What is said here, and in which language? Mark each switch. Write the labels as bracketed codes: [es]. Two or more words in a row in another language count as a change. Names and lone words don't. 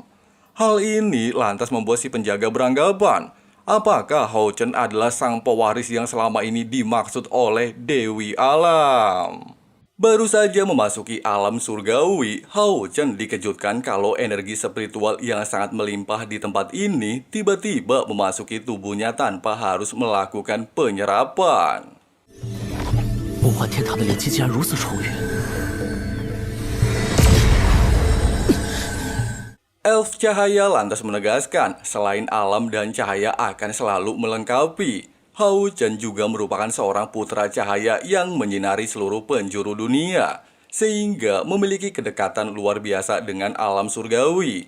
[id] Hal ini lantas membuat si penjaga beranggapan, apakah Hao Chen adalah sang pewaris yang selama ini dimaksud oleh Dewi Alam? Baru saja memasuki alam surgawi, Hao Chen dikejutkan kalau energi spiritual yang sangat melimpah di tempat ini tiba-tiba memasuki tubuhnya tanpa harus melakukan penyerapan. [zh] 梦幻天堂的灵气竟然如此充裕， [id] Elf cahaya lantas menegaskan, selain alam dan cahaya akan selalu melengkapi, Hao Chen juga merupakan seorang putra cahaya yang menyinari seluruh penjuru dunia, sehingga memiliki kedekatan luar biasa dengan alam surgawi.